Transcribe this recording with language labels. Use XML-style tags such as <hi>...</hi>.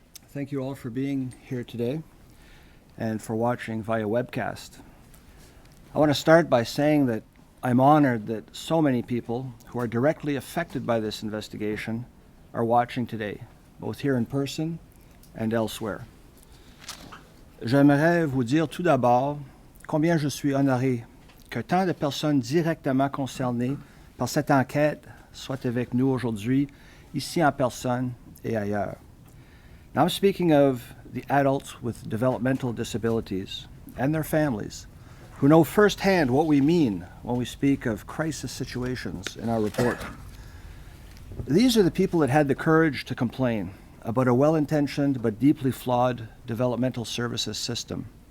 <en>Thank you all for being here today and for watching via webcast. I want to start by saying that I'm honored that so many people who are directly affected by this investigation are watching today, both here in person and elsewhere.</en> <fr>J'aimerais vous dire tout d'abord combien je suis honoré que tant de personnes directement concernées par cette enquête soient avec nous aujourd'hui, ici en personne et ailleurs.</fr> <en>Now I'm speaking of the adults with developmental disabilities and their families who know firsthand what we mean when we speak of crisis situations in our report. These are the people that had the courage to complain about a well-intentioned but deeply flawed developmental services system.</en>